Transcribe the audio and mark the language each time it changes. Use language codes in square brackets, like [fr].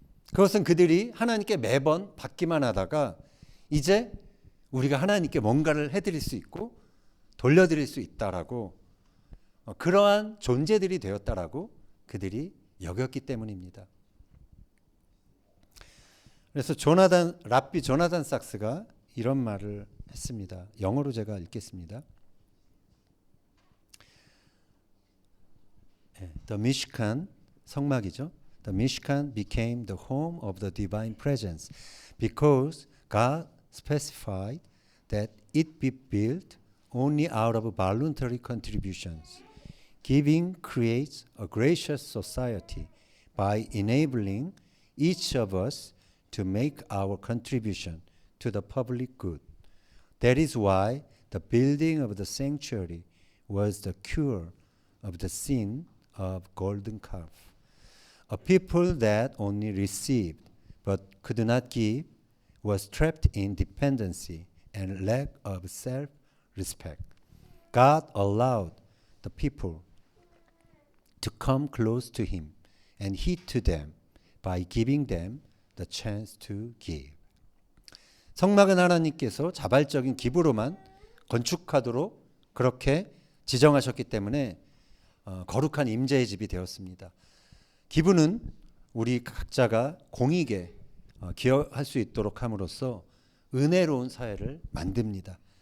[ko] 그것은 그들이 하나님께 매번 받기만 하다가 이제 우리가 하나님께 뭔가를 해드릴 수 있고 돌려드릴 수 있다라고 그러한 존재들이 되었다라고 그들이 여겼기 때문입니다. 그래서 랍비 조나단 삭스가 이런 말을 했습니다. 영어로 제가 읽겠습니다. [en] The Mishkan, [ko] 성막이죠. [en] The Mishkan became the home of the divine presence because God specified that it be built only out of voluntary contributions. Giving creates a gracious society by enabling each of us to make our contribution to the public good. That is why the building of the sanctuary was the cure of the sin of golden calf. A people that only received but could not give was trapped in dependency and lack of self-respect. God allowed the people to come close to him and he to them by giving them the chance to give. [ko] 성막은 하나님께서 자발적인 기부로만 건축하도록 그렇게 지정하셨기 때문에 거룩한 임재의 집이 되었습니다. 기부는 우리 각자가 공익에 기여할 수 있도록 함으로써 은혜로운 사회를 만듭니다.